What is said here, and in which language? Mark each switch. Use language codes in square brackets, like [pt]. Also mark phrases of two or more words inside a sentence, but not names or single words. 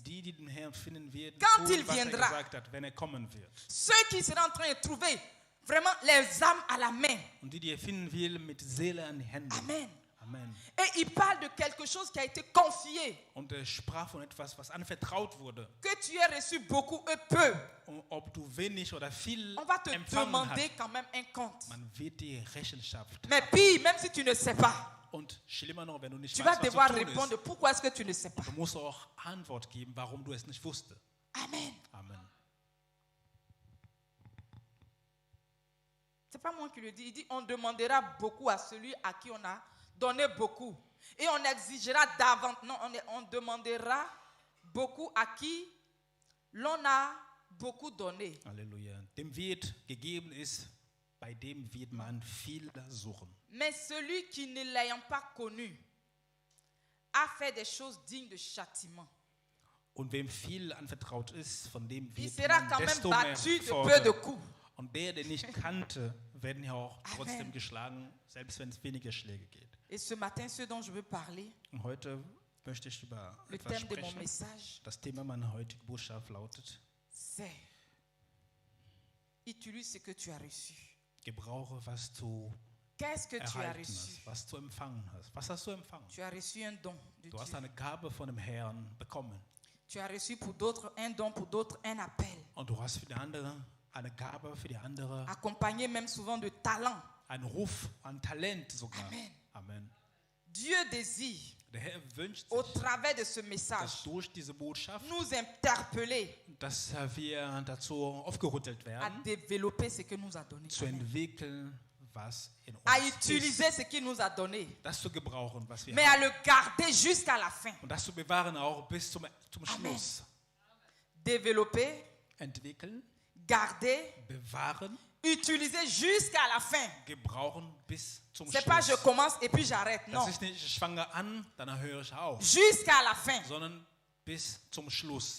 [de] die den Herrn finden werden, [fr] Quand [de] tun, [fr] il [de] was er [fr] viendra. [de] gesagt hat, wenn er kommen wird. [fr] Ceux qui seront en train de trouver vraiment les âmes à la main. [de] Und die er finden will, mit Seele an den Händen. [fr] Amen. [de] Amen. [fr] Et il parle de quelque chose qui a été confié, [de] Und er sprach von etwas, was anvertraut wurde. [fr] que tu as reçu beaucoup et peu. [de] Und ob du wenig oder viel [fr] On va te [de] empfangen [fr] demander [de] hast, [fr] quand même un compte. [de] man wird die Rechenschaft. [fr] Mais pire, même si tu ne sais pas, [de] Und schlimmer noch, wenn du nicht [fr] tu vas [de] weißt, was [fr] devoir [de] zu tun [fr] répondre [de] ist, [fr] pourquoi est-ce que tu ne sais pas. [de] du musst auch Antwort geben, warum du es nicht wusstest. [fr] Amen. [de] Amen. [fr] C'est pas moi qui le dis. Il dit on demandera beaucoup à celui à qui on a donné beaucoup. Et on exigera davantage. Non, on demandera beaucoup à qui l'on a beaucoup donné. [de] Halleluja. Dem wird gegeben ist, bei dem wird man viel suchen. [fr] Mais celui qui ne l'ayant pas connu a fait des choses dignes de châtiment. [de] Und wem viel anvertraut ist, von dem [fr] Il [de] wird [fr] sera [de] man [fr] quand même [de] desto mehr [fr] battu de peu de [de] fordern. [fr] coups. [de] Und der nicht kannte, werden ja auch [fr] Amen. [de] trotzdem geschlagen, selbst wenn es weniger Schläge geht. [fr] Et ce matin, ce dont je veux parler, [de] Und heute möchte ich über [fr] le [de] etwas [fr] thème de mon [de] sprechen. [fr] message, [de] Das Thema meiner heutigen Botschaft lautet: [fr] c'est utilise ce que tu as reçu. [de] Gebrauche, was du [fr] Qu'est-ce que tu as [de] erhalten [fr] reçu? [de] hast, was du empfangen hast. Was hast du empfangen? [fr] Tu as reçu un don de [de] Du hast [fr] Dieu. [de] eine Gabe von dem Herrn bekommen. [fr] Tu as reçu pour d'autres un don, pour d'autres un appel. [de] Und du hast für die andere eine Gabe, für die andere [fr] Accompagné même souvent de talent. [de] einen Ruf, ein Talent sogar. [fr] Amen. [de] Amen. [fr] Dieu désire, [de] Der Herr wünscht [fr] au [de] sich, [fr] travers de ce [de] dass [fr] message, [de] durch diese Botschaft, [fr] nous interpeller [de] dass wir dazu aufgerüttelt [fr] à [de] werden, [fr] développer ce que nous a donné. [de] zu entwickeln, was in uns [fr] À [de] ist. [fr] utiliser ce qu'il nous a donné. [de] Das zu gebrauchen, was wir [fr] Mais [de] haben. [fr] à le garder jusqu'à la fin. [de] Und das zu bewahren auch bis zum Schluss. [fr] Développer, [de] Entwickeln, [fr] garder, [de] bewahren, [fr] utiliser jusqu'à la fin. [de] gebrauchen bis zum [fr] C'est pas je [de] Schluss. [fr] commence et puis j'arrête. Non. [de] Das ist nicht, ich fange an, dann höre ich auf, [fr] Jusqu'à la fin. [de] sondern bis zum Schluss.